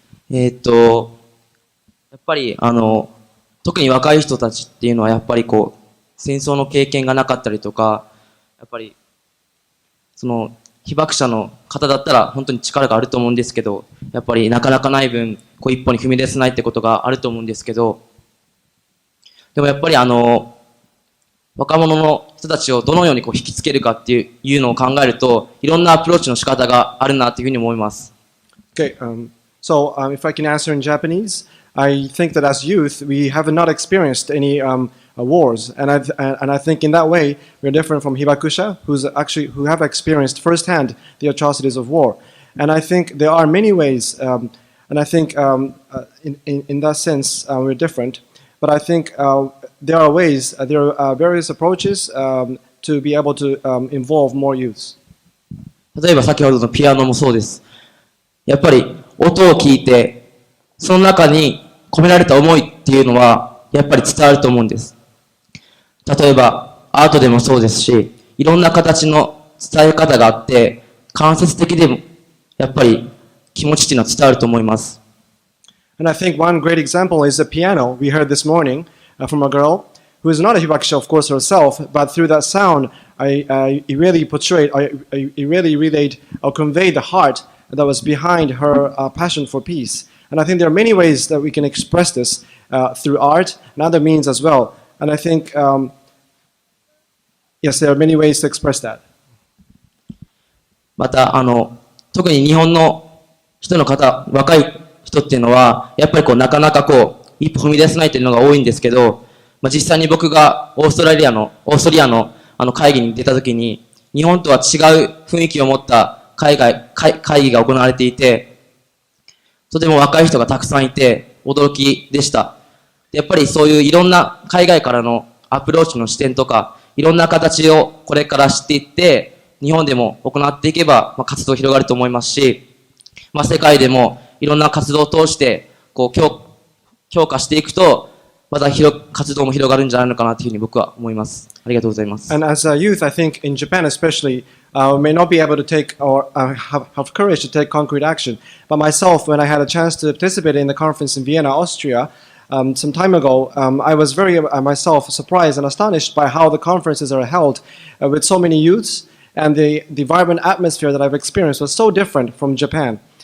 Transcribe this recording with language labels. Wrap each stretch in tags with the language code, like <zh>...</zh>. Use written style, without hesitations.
<ja>やっぱり、特に若い人たちっていうのは、やっぱりこう、戦争の経験がなかったりとか、やっぱり、被爆者の方だったら本当に力があると思うんですけど、やっぱりなかなかない分、こう一歩に踏み出せないってことがあると思うんですけど、でもやっぱり若者の人たちをどのようにこう引きつけるかっていうのを考えると、いろんなアプローチの仕方があるなというふうに思います。</ja> <en>Okay, so if I can answer in Japanese, I think that as youth, we have not experienced any wars, and I think in that way we're different from hibakusha, who have experienced firsthand the atrocities of war. And I think there are many ways, and I think in that sense we're different. But I think there are ways, there are various approaches to be able to involve more youths.</en> <ja>例えば先ほどのピアノもそうです。やっぱり音を聞いて、その中に込められた思いっていうのはやっぱり伝わると思うんです。例えばアートでもそうですし、いろんな形の伝え方があって、間接的でもやっぱり気持ちっていうのは伝わると思います。</ja> <en>And I think one great example is the piano we heard this morning from a girl who is not a hibakusha, of course, herself, but through that sound, it really portrayed, it really relayed or conveyed the heart that was behind her passion for peace. And I think there are many ways that we can express this through art and other means as well. And I think, yes, there are many ways to express that.</en> <ja>また、特に日本の人の方、若い人っていうのは、やっぱりこうなかなかこう、一歩踏み出せないというのが多いんですけど、実際に僕がオーストリアの会議に出たときに、日本とは違う雰囲気を持った会議が行われていて、とても若い人がたくさんいて、驚きでした。やっぱりそういういろんな海外からのアプローチの視点とか、いろんな形をこれから知っていって、日本でも行っていけば、活動広がると思いますし、世界でもいろんな活動を通して、こう強化していくと、また活動も広がるんじゃないのかなというふうに僕は思います。ありがとうございます。</ja> <en>And as a youth, I think in Japan especially, we may not be able to take or have courage to take concrete action. But myself, when I had a chance to participate in the conference in Vienna, Austria, some time ago, I was very myself surprised and astonished by how the conferences are held with so many youths, and the vibrant atmosphere that I've experienced was so different from Japan.</en>